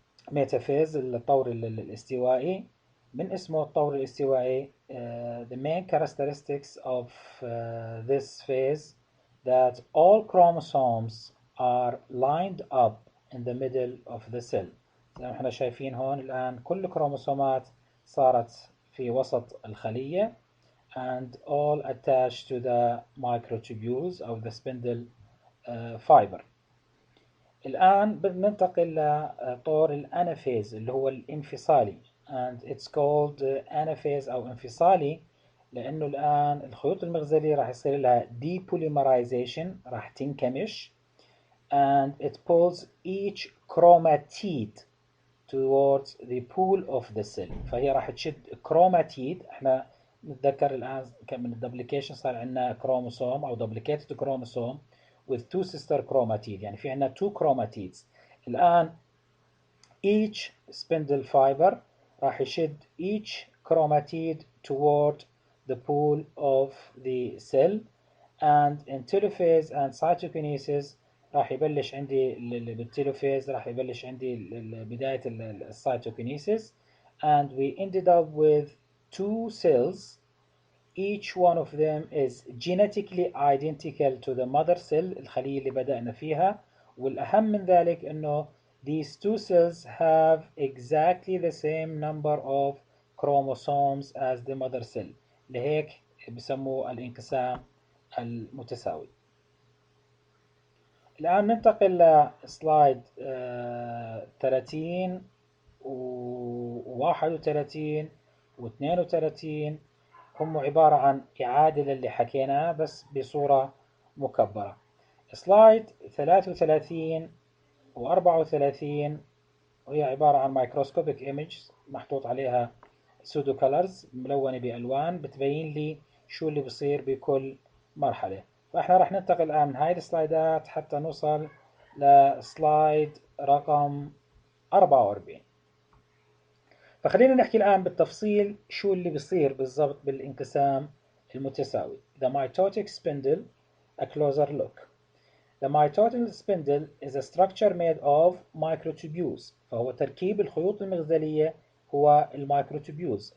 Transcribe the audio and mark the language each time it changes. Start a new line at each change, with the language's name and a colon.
Arabic: metaphase, الطور الاستوائي. من اسمه الطور الاستوائي,
English: the main characteristics of this phase that all chromosomes are lined up in the middle of the cell.
Arabic: زي ما احنا شايفين هون الآن كل كروموسومات صارت في وسط الخلية,
English: and all attached to the microtubules of the spindle fiber.
Arabic: الآن بننتقل لطور الانافيز اللي هو الانفصالي,
English: and it's called anaphase
Arabic: أو انفصالي لأنه الآن الخيوط المغزلية راح يصير لها depolymerization, راح تنكمش,
English: and it pulls each chromatid towards the pool of the cell.
Arabic: فهي راح تشد chromatid. احنا نتذكر الآن من الدبليكيشن صار عندنا كروموسوم أو
English: duplicated chromosome with 2 sister chromatids,
Arabic: يعني في عندنا 2 chromatids.
English: الآن each spindle fiber
Arabic: راح يشد
English: each chromatid toward the pool of the cell, and in telophase and cytokinesis
Arabic: راح يبلش عندي بالتيلوفيز راح يبلش عندي بداية الcytokinesis,
English: and we ended up with 2 cells. Each one of them is genetically identical to the mother cell,
Arabic: الخلية اللي بدأنا فيها, والأهم من ذلك إنه
English: these 2 cells have exactly the same number of chromosomes as the mother cell.
Arabic: لهيك بسموه الانقسام المتساوي. الآن ننتقل لسلايد 30 و31 و32. هم عبارة عن إعادة للي حكيناه بس بصورة مكبرة. سلايد 33 و34 وهي عبارة عن
English: microscopic image
Arabic: محطوط عليها
English: pseudo colors
Arabic: ملونة بألوان بتبين لي شو اللي بصير بكل مرحلة. فاحنا راح ننتقل الآن من هاي السلايدات حتى نوصل لسلايد رقم 44. فخلينا نحكي الآن بالتفصيل شو اللي بصير بالضبط بالانقسام المتساوي.
English: The mitotic spindle, a closer look. The mitotic spindle is a structure made of microtubules.
Arabic: فهو تركيب الخيوط المغزلية هو الميكروتوبيولز.